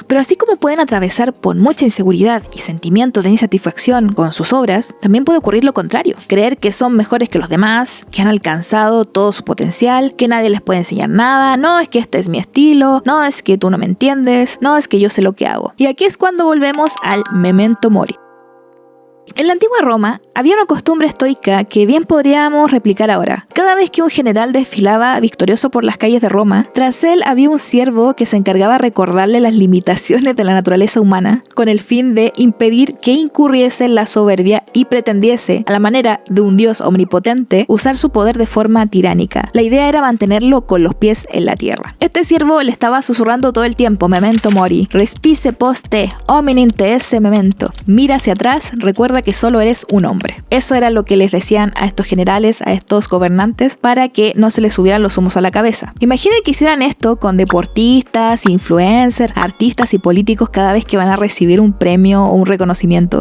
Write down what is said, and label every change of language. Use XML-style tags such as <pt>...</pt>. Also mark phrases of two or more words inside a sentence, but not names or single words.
<es>Pero así como pueden atravesar por mucha inseguridad y sentimientos de insatisfacción con sus obras, también puede ocurrir lo contrario. Creer que son mejores que los demás, que han alcanzado todo su potencial, que nadie les puede enseñar nada, no es que este es mi estilo, no es que tú no me entiendes, no es que yo sé lo que hago. Y aquí es cuando volvemos al</es> <la>memento mori.</la> <es>En la antigua Roma había una costumbre estoica que bien podríamos replicar ahora. Cada vez que un general desfilaba victorioso por las calles de Roma, tras él había un siervo que se encargaba de recordarle las limitaciones de la naturaleza humana con el fin de impedir que incurriese en la soberbia y pretendiese, a la manera de un dios omnipotente, usar su poder de forma tiránica. La idea era mantenerlo con los pies en la tierra. Este siervo le estaba susurrando todo el tiempo:</es> <la>memento mori, respice post te, hominin te esse memento.</la> <es>Mira hacia atrás, recuerda que solo eres un hombre. Eso era lo que les decían a estos generales, a estos gobernantes, para que no se les subieran los humos a la cabeza. Imaginen que hicieran esto con deportistas, influencers, artistas y políticos cada vez que van a recibir un premio o un reconocimiento.</es>